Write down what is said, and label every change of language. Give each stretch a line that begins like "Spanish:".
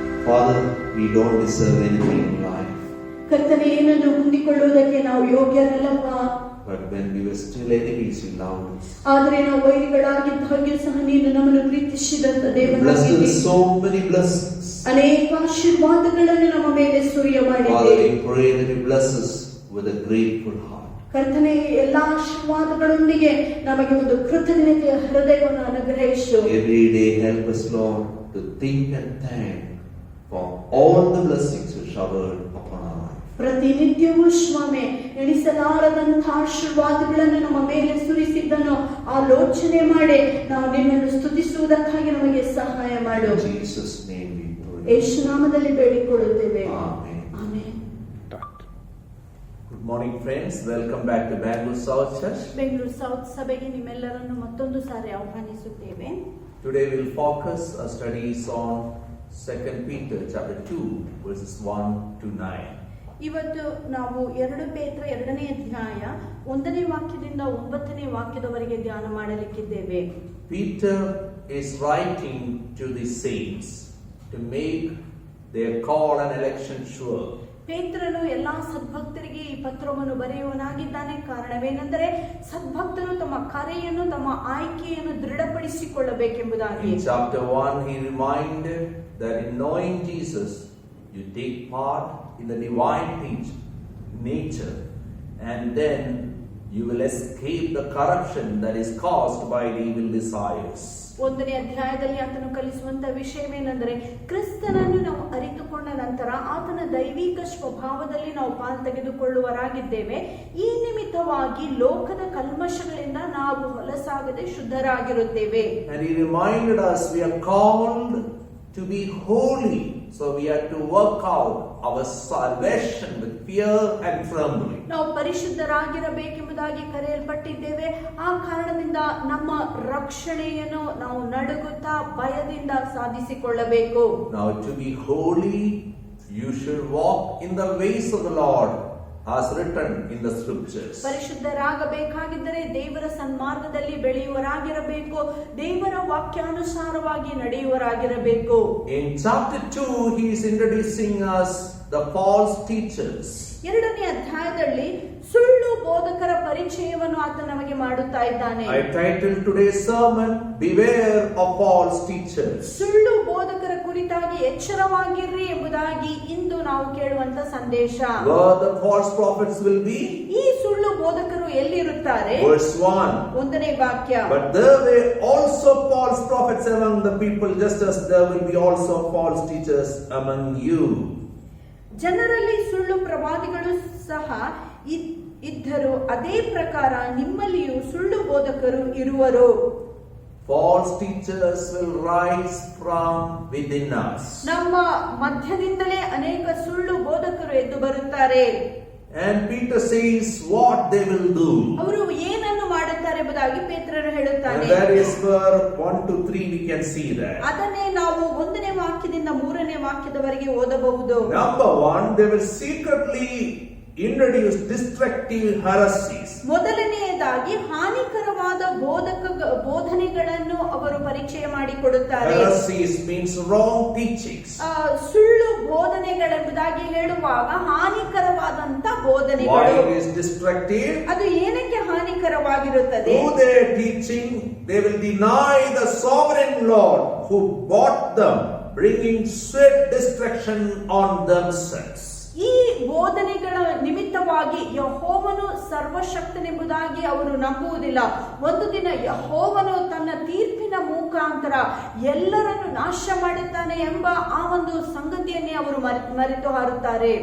English: Father, we don't deserve anything in life,
Kannada: ಕರ್ತನೆ, ಏನನ್ನು ಹೊಂದಿಕೊಳ್ಳುವುದಕ್ಕೆ ನಾವು ಯೋಗ್ಯರಲ್ಲಪ್ಪ.
English: but when we were still enemies, you loved us.
Kannada: ಆದರೆ ನಾವು ವೈರಿಗಳಾಗಿದ್ದಾಗ್ಯೂ ಸಹ ನೀನು ನಮ್ಮನ್ನು ಪ್ರೀತಿಸಿದಂತ
English: You blessed us
Kannada: ದೇವರಾಗಿದ್ದೀ.
English: with so many blessings.
Kannada: ಅನೇಕ ಆಶೀರ್ವಾದಗಳನ್ನು ನಮ್ಮ ಮೇಲೆ ಸುರಿಯ
English: Father,
Kannada: ಮಾಡಿದೆ.
English: we pray that you bless us with a grateful heart.
Kannada: ಕರ್ತನೆ, ಎಲ್ಲಾ ಆಶೀರ್ವಾದಗಳೊಂದಿಗೆ ನಮಗೆ ಒಂದು ಕೃತಜ್ಞತೆಯ ಹೃದಯವನ್ನು ಅನುಗ್ರಹಿಸು.
English: Every day help us, Lord, to think and thank for all the blessings you showered upon our life.
Kannada: ಪ್ರತಿನಿತ್ಯವೂ ಸ್ವಾಮಿ ಎಣಿಸಲಾರದಂಥ ಆಶೀರ್ವಾದಗಳನ್ನು ನಮ್ಮ ಮೇಲೆ ಸುರಿಸಿದ್ದನ್ನು ಆಲೋಚನೆ ಮಾಡಿ ನಾವು ನಿನ್ನನ್ನು ಸ್ತುತಿಸುವುದಕ್ಕಾಗಿ ನಮಗೆ ಸಹಾಯ ಮಾಡು.
English: In Jesus' name we pray.
Kannada: ಯೇಸು ನಾಮದಲ್ಲಿ ಬೇಡಿಕೊಳ್ಳುತ್ತೇವೆ.
English: Amen.
Kannada: Amen.
English: Good morning, friends. Welcome back to Bangalore South Church.
Kannada: Bengaluru south ಸಭೆಗೆ ನಿಮ್ಮೆಲ್ಲರನ್ನು ಮತ್ತೊಂದು ಸಾರಿ ಆಹ್ವಾನಿಸುತ್ತೇವೆ.
English: Today we'll focus our studies on 2 Peter chapter 2 verses 1 to 9.
Kannada: ಇವತ್ತು ನಾವು 2 ಪೇತ್ರ 2ನೇ ಅಧ್ಯಾಯ 1ನೇ ವಾಕ್ಯದಿಂದ 9ನೇ ವಾಕ್ಯದವರೆಗೆ ಧ್ಯಾನ ಮಾಡಲಿಕ್ಕಿದ್ದೇವೆ.
English: Peter is writing to the saints to make their call and election sure.
Kannada: ಪೇತ್ರನು ಎಲ್ಲಾ ಸದ್ಭಕ್ತರಿಗೆ ಈ ಪತ್ರವನ್ನು ಬರೆಯುವನಾಗಿದ್ದಾನೆ. ಕಾರಣವೇನೆಂದರೆ ಸದ್ಭಕ್ತರು ತಮ್ಮ ಕರೆಯನ್ನು, ತಮ್ಮ ಆಯ್ಕೆಯನ್ನು ದೃಢಪಡಿಸಿಕೊಳ್ಳಬೇಕೆಂಬುದಾಗಿ.
English: In chapter 1 he reminded that in knowing Jesus you take part in the divine nature, and then you will escape the corruption that is caused by the evil desires.
Kannada: 1ನೇ ಅಧ್ಯಾಯದಲ್ಲಿ ಆತನು ಕಲಿಸುವಂತ ವಿಷಯವೇನೆಂದರೆ ಕ್ರಿಸ್ತನನ್ನು ನಾವು ಅರಿತುಕೊಂಡ ನಂತರ ಆತನ ದೈವಿಕ ಸ್ವಭಾವದಲ್ಲಿ ನಾವು ಪಾಲು ತೆಗೆದುಕೊಳ್ಳುವರಾಗಿದ್ದೇವೆ. ಈ ನಿಮಿತ್ತವಾಗಿ ಲೋಕದ ಕಲ್ಮಶಗಳಿಂದ ನಾವು ಹೊಲಸಾಗದೆ ಶುದ್ಧರಾಗಿರುತ್ತೇವೆ.
English: And he reminded us we are called to be holy, so we have to work out our salvation with fear and trembling.
Kannada: ನಾವು ಪರಿಶುದ್ಧರಾಗಿರಬೇಕೆಂಬುದಾಗಿ ಕರೆಯಲ್ಪಟ್ಟಿದ್ದೇವೆ. ಆ ಕಾರಣದಿಂದ ನಮ್ಮ ರಕ್ಷಣೆಯನ್ನು ನಾವು ನಡುಗುತ್ತಾ ಭಯದಿಂದ ಸಾಧಿಸಿಕೊಳ್ಳಬೇಕು.
English: Now to be holy you should walk in the ways of the Lord as written in the scriptures.
Kannada: ಪರಿಶುದ್ಧರಾಗಬೇಕಾಗಿದ್ದರೆ ದೇವರ ಸನ್ಮಾರ್ಗದಲ್ಲಿ ಬೆಳೆಯುವರಾಗಿರಬೇಕು, ದೇವರ ವಾಕ್ಯಾನುಸಾರವಾಗಿ ನಡೆಯುವರಾಗಿರಬೇಕು.
English: In chapter 2 he is introducing us the false teachers.
Kannada: ಎರಡನೇ ಅಧ್ಯಾಯದಲ್ಲಿ ಸುಳ್ಳು ಬೋಧಕರ ಪರಿಚಯವನ್ನು ಆತ ನಮಗೆ ಮಾಡುತ್ತಾ ಇದ್ದಾನೆ.
English: I titled today's sermon, Beware of False Teachers.
Kannada: ಸುಳ್ಳು ಬೋಧಕರ ಕುರಿತಾಗಿ ಎಚ್ಚರವಾಗಿರ್ರಿ ಎಂಬುದಾಗಿ ಇಂದು ನಾವು ಕೇಳುವಂತ ಸಂದೇಶ.
English: Where the false prophets will be?
Kannada: ಈ ಸುಳ್ಳು ಬೋಧಕರು ಎಲ್ಲಿರುತ್ತಾರೆ?
English: Verse 1.
Kannada: ಒಂದನೇ ವಾಕ್ಯ.
English: But there were also false prophets among the people, just as there will be also false teachers among you.
Kannada: ಜನರಲ್ಲಿ ಸುಳ್ಳು ಪ್ರವಾದಿಗಳು ಸಹ ಇದ್ದರು, ಅದೇ ಪ್ರಕಾರ ನಿಮ್ಮಲ್ಲಿಯೂ ಸುಳ್ಳು ಬೋಧಕರು ಇರುವರು.
English: False teachers will rise from within us.
Kannada: ನಮ್ಮ ಮಧ್ಯದಿಂದಲೇ ಅನೇಕ ಸುಳ್ಳು ಬೋಧಕರು ಎದ್ದು ಬರುತ್ತಾರೆ.
English: And Peter says what they will do.
Kannada: ಅವರು ಏನನ್ನು ಮಾಡುತ್ತಾರೆ ಎಂಬುದಾಗಿ ಪೇತ್ರನು ಹೇಳುತ್ತಾನೆ.
English: And that is where 1 to 3 we can see that.
Kannada: ಅದನ್ನೇ ನಾವು 1ನೇ ವಾಕ್ಯದಿಂದ 3ನೇ ವಾಕ್ಯದವರೆಗೆ ಓದಬಹುದು.
English: Number 1, they will secretly introduce destructive heresies.
Kannada: ಮೊದಲನೆಯದಾಗಿ ಹಾನಿಕರವಾದ ಬೋಧನೆಗಳನ್ನು ಅವರು ಪರಿಚಯ ಮಾಡಿಕೊಡುತ್ತಾರೆ.
English: Heresies means wrong teachings.
Kannada: ಸುಳ್ಳು ಬೋಧನೆಗಳೆಂಬುದಾಗಿ ಹೇಳುವಾಗ ಹಾನಿಕರವಾದಂತ ಬೋಧನೆಗಳು.
English: Why is destructive?
Kannada: ಅದು ಏನಕ್ಕೆ ಹಾನಿಕರವಾಗಿರುತ್ತದೆ?
English: Through their teaching, they will deny the sovereign Lord who bought them, bringing swift destruction on themselves.
Kannada: ಈ ಬೋಧನೆಗಳ ನಿಮಿತ್ತವಾಗಿ ಯೆಹೋವನು ಸರ್ವಶಕ್ತನೆಂಬುದಾಗಿ ಅವರು ನಂಬುವುದಿಲ್ಲ. ಒಂದು ದಿನ ಯೆಹೋವನು ತನ್ನ ತೀರ್ಪಿನ ಮುಖಾಂತರ ಎಲ್ಲರನ್ನು ನಾಶ ಮಾಡುತ್ತಾನೆ ಎಂಬ ಆ ಒಂದು ಸಂಗತಿಯನ್ನೇ ಅವರು ಮರೆತು ಹಾರುತ್ತಾರೆ.